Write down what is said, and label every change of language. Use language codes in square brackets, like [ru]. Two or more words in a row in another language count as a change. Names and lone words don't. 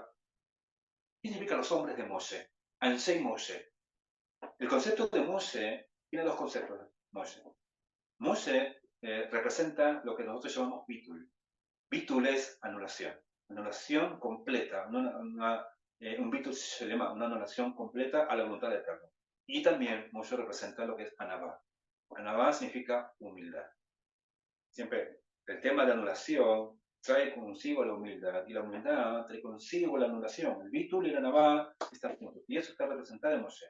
[es] ¿Qué significa los hombres de Moshe? [he] אנשי משה. [es] El concepto de Moshe tiene dos conceptos. Moshe representa lo que nosotros llamamos bitul. Bitul es anulación completa, un [he] ביטול שלמה, [es] una anulación completa a la voluntad de Eterno. Y también Moshe representa lo que es anabá. Anabá significa humildad. Siempre el tema de anulación trae consigo la humildad, y la humildad trae consigo la anulación. El bitul y la anabá están juntos, y eso está representado en Moshe.